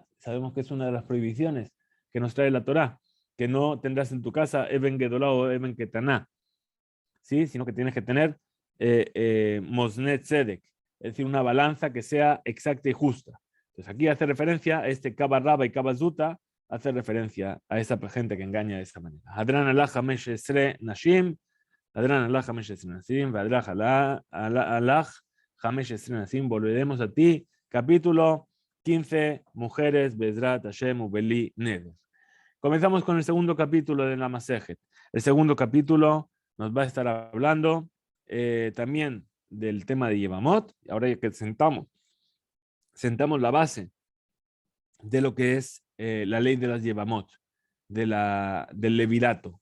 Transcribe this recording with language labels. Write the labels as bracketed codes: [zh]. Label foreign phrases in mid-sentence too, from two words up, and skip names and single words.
[es] Sabemos que es una de las prohibiciones que nos trae la Torá, que no tendrás en tu casa [he] Eben Gedolá [es] o [he] Eben Ketaná, [es] ¿sí? Sino que tienes que tener [he] Mosnet Tzedek, [es] es decir, una balanza que sea exacta y justa. Entonces aquí hace referencia a este [arc] Kaba Raba [es] y [arc] Kaba Zuta, [es] hace referencia a esa gente que engaña de esa manera. [arc] Hadran Allah Hamesh Esre Nashim, Hadran Allah Hamesh Esre Nashim, Vadrach Allah Hamesh Esre Nashim, [es] volveremos a ti, capítulo 15, mujeres, [he] Bezrat Hashem Ubeli Neder. [es] Comenzamos con el segundo capítulo de la Masejet. El segundo capítulo nos va a estar hablando también del tema de Yevamot. Ahora que sentamos la base de lo que es la ley de las Yevamot, del levirato.